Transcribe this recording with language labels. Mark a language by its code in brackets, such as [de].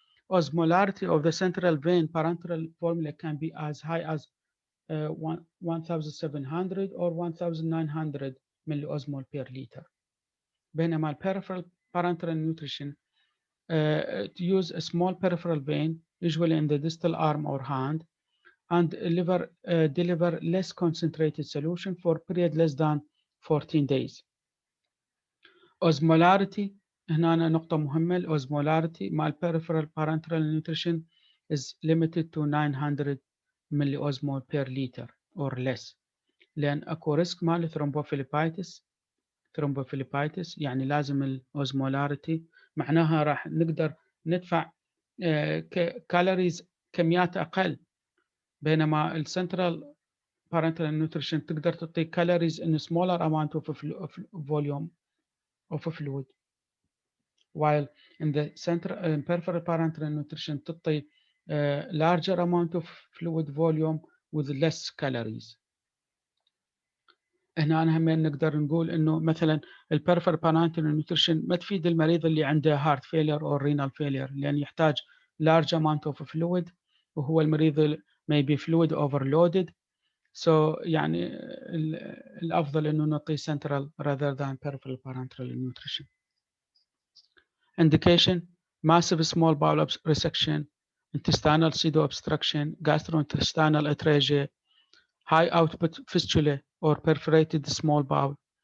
[en] Osmolarity of the central vein parenteral formula can be as high as 1700 or 1900 milliosmol per liter. بينما البرipheral parenteral nutrition to use a small peripheral vein, usually in the distal arm or hand, and deliver less concentrated solution for period less than 14 days. [ar] Osmolarity هنا نقطة مهمة. [en] الأوزمولاريتي مع peripheral parenteral nutrition is limited to 900 milliosmol per liter or less. [ar] لأن أكو ريسك مال ثرومبوفيليبايتس، يعني لازم الأوزمولاريتي معناها راح نقدر ندفع كالوريز كميات أقل، بينما السنترال parenteral nutrition تقدر تعطي [en] calories in a smaller amount of volume of fluid, while in the central peripheral parenteral nutrition تعطي larger amount of fluid volume with less calories. [ar] هنا أنا هم نقدر نقول إنه مثلا البريفرال parenteral nutrition ما تفيد المريض اللي عنده heart failure أو renal failure، لأن يحتاج [en] large amount of fluid، [ar] وهو المريض [en] maybe fluid overloaded. So [ar] يعني الأفضل إنه نعطي [en] central rather than peripheral parenteral nutrition. Indication: massive small bowel resection, intestinal pseudo-obstruction, gastrointestinal atresia, high output fistula or perforated small bowel.